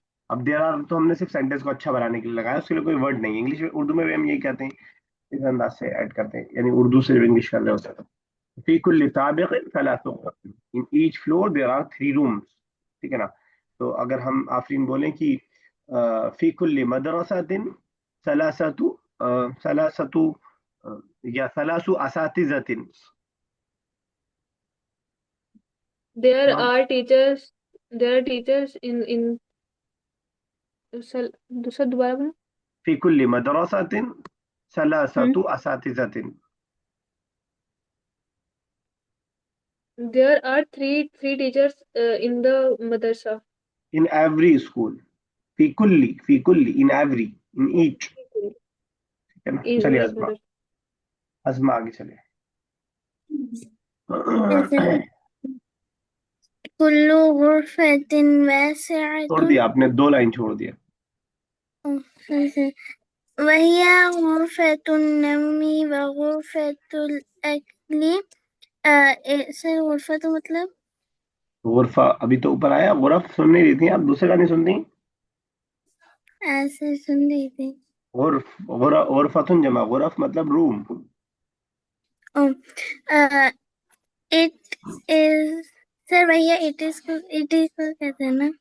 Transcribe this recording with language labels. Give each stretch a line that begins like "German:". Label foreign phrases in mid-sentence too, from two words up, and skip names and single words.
Hindi: अब
English: there are
Hindi: तो हमने सिर्फ सेंटेंस को अच्छा बनाने के लिए लगाया, उसके लिए कोई वर्ड नहीं है। इंग्लिश में, उर्दू में भी हम यही कहते हैं, इस अंदाज से ऐड करते हैं, यानी उर्दू से इंग्लिश कर रहे होते हैं।
Arabic: في كل طابق ثلاث غرف,
English: in each floor there are three rooms.
Hindi: ठीक है ना? तो अगर हम आफरीन बोलें कि
Arabic: في كل مدرسة ثلاثة، ثلاثة,
Hindi: या
Arabic: ثلاث أساتذة.
English: देयर
Hindi: तो
English: are teachers, there are teachers in
Hindi: दूसरा दोबारा बोलो।
Arabic: في كل مدرسة ثلاثة أساتذة.
English: there are three teachers in the madrasa. in every school,
Arabic: في كل
English: in every, in each.
Hindi: ठीक है ना? चलिए अजमा, मदरसा। अजमा आगे चले।
Arabic: जैसे كل غرفة
Hindi: छोड़
Arabic: वासिअतुन।
Hindi: दिया आपने, दो लाइन छोड़ दिया।
Arabic: जैसे وهي غرفة نوم وغرفة الأكل.
Hindi: ऐसे गुरफा तो मतलब गुरफा अभी तो ऊपर आया, गुरफ सुन नहीं रही थी आप? दूसरे गाने सुनती? ऐसे सुन रही थी। गुरफ, गुरफतुन जमा, गुरफ मतलब रूम।
English: it is
Hindi: सर भैया
English: it is
Hindi: को कहते हैं ना।